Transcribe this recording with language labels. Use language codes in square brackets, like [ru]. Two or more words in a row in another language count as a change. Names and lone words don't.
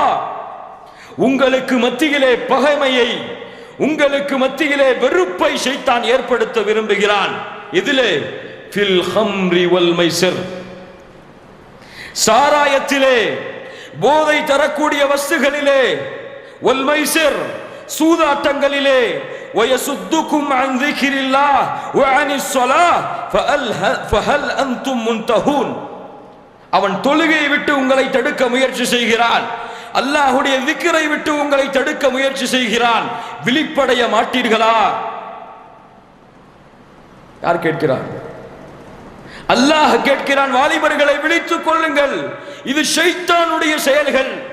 [ta] உங்களுக்கு மத்தியிலே பகைமையை, உங்களுக்கு மத்தியிலே வெறுப்பை ஷைத்தான் ஏற்படுத்த விரும்புகிறான். இதிலே [ar] في الخمر والميسر, [ta] சாராயத்திலே, போதை தரக்கூடிய வஸ்துகளிலே, [ar] والميسر [ta] சூதாட்டங்களிலே, [ar] وَيَصُدُّكُمْ عَنْ ذِكْرِ اللَّهِ وَعَنِ الصَّلَاةِ فَهَلْ أَنْتُمْ مُنْتَهُونَ. [ta] அவன் தொழுகையை விட்டு உங்களை தடுக்க முயற்சி செய்கிறான், அல்லாஹ்வுடைய திக்ரை விட்டு உங்களை தடுக்க முயற்சி செய்கிறான். விழிப்படைய மாட்டீர்களா? யார் கேட்கிறார்? அல்லாஹ் கேட்கிறான், வாலிபர்களை விழித்துக் கொள்ளுங்கள், இது ஷைத்தானுடைய செயல்கள்.